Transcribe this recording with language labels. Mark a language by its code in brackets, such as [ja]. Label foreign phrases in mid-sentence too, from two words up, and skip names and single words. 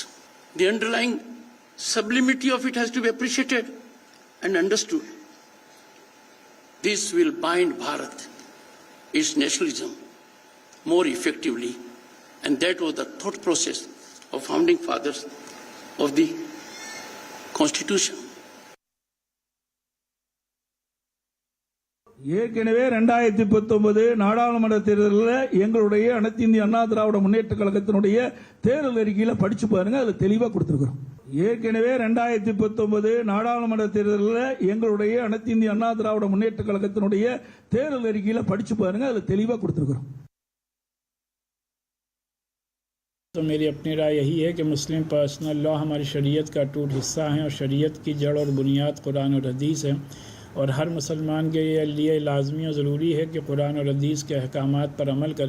[en] The underlying sublimity of it has to be appreciated and understood. This will bind Bharat, its nationalism, more effectively, and that was the thought process of founding fathers of the Constitution. [ta] ஏற்கனவே 2019 நாடாளுமன்ற தேர்தலில் எங்களுடைய அனைத்து இந்திய அண்ணா திராவிட முன்னேற்ற கழகத்தினுடைய தேர்தல் அறிக்கையில படிச்சு பாருங்க, அதுல தெளிவா கொடுத்திருக்கிறோம். ஏற்கனவே 2019 நாடாளுமன்ற தேர்தலில் எங்களுடைய அனைத்து இந்திய அண்ணா திராவிட முன்னேற்ற கழகத்தினுடைய தேர்தல் அறிக்கையில படிச்சு பாருங்க, அதுல தெளிவா கொடுத்திருக்கிறோம். [hi] तो मेरी अपनी राय यही है कि [en] Muslim personal law [hi] हमारी शरीयत का अटूट हिस्सा है और शरीयत की जड़ और बुनियाद कुरान और हदीस है और हर मुसलमान के लिए लाजमी और ज़रूरी है कि कुरान और हदीस के अहकामात पर अमल करें।